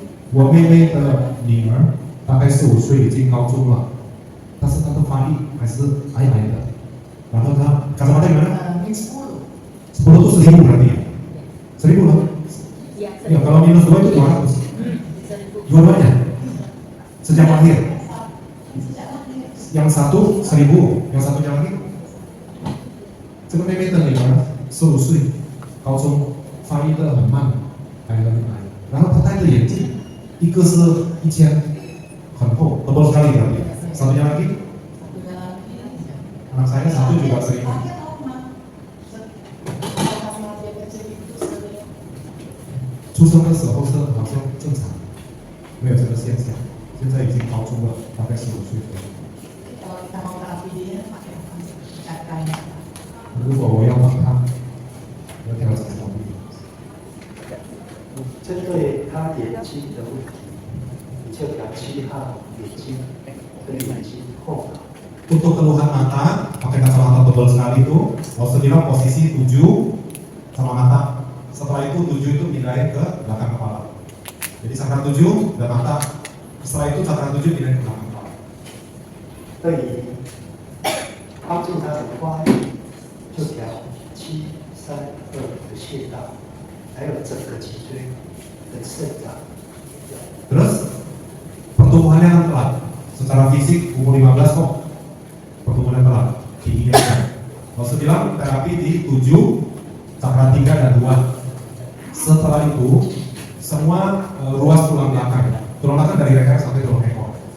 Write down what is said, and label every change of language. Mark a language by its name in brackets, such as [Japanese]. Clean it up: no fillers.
[Chinese] 我妹妹的女儿大概15岁，已经高中了，但是她的发育还是矮矮的。然后她 [Indonesian] kacamata gimana? min 10. 10 itu 1000 berarti ya? 1000 lah. Ya kalau minus 2 itu 200. Dua-duanya sejak lahir. Sejak lahir. Yang satu 1000, yang satunya lagi. [Chinese] 这个妹妹的女儿15岁，高中发育得很慢，矮得很矮。然后她戴着眼镜，一个是1000，很厚， [Indonesian] tebal sekali berarti. Satunya lagi, Satunya lagi. anak saya satu juga 1000. Pakai normal. Karena dia kecil itu sering [Chinese] 出生的时候是好像正常，没有这个现象。现在已经高中了，大概15岁左右。 [Indonesian] kalau kita mau terapi dia pakai apa? Cakranya. [Chinese] 如果我要帮他，要调整什么？针对他眼睛的问题，你就调7号眼睛跟眼睛后脑。 [Indonesian] Untuk keluhan mata, pakai kacamata tebal sekali itu, Bos bilang posisi 7 sama mata. Setelah itu 7 itu pindahin ke belakang kepala. Jadi cakra 7 dan mata. Setelah itu cakra 7 pindahin ke belakang kepala. [Chinese] 对于帮助他的发育，就调7、3、2的穴道，还有整个脊椎跟肾脏。 [Indonesian] Terus pertumbuhannya kan telat. Secara fisik umur 15 kok pertumbuhannya telat. Tingginya kan. Bos bilang terapi di 7, cakra 3 dan 2. Setelah itu semua ruas tulang belakang dari leher sampai tulang ekor.